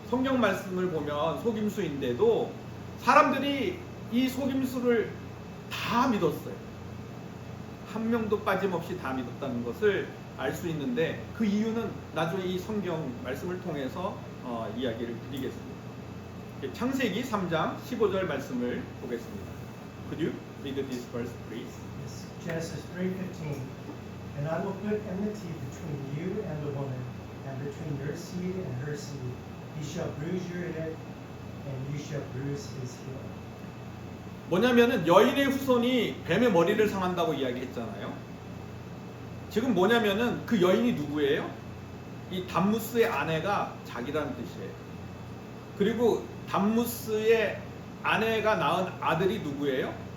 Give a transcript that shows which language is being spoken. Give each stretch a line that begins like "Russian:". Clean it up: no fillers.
Korean: 성경 말씀을 보면 속임수인데도 사람들이 이 속임수를 다 믿었어요. 한 명도 빠짐없이 다 믿었다는 것을 알 수 있는데 그 이유는 나중에 이 성경 말씀을 통해서 이야기를 드리겠습니다. 창세기 3장 15절 말씀을 보겠습니다.
English: Could you read this verse, please? Yes. Genesis 3:15. And I will put enmity between you and the woman, and between your seed and her seed. He shall bruise your head, and you shall bruise his heel.
Korean: 뭐냐면은 여인의 후손이 뱀의 머리를 상한다고 이야기했잖아요. 지금 뭐냐면은 그 여인이 누구예요? 이 담무스의 아내가 자기라는 뜻이에요. 그리고 담무스의 아내가 낳은 아들이 누구예요?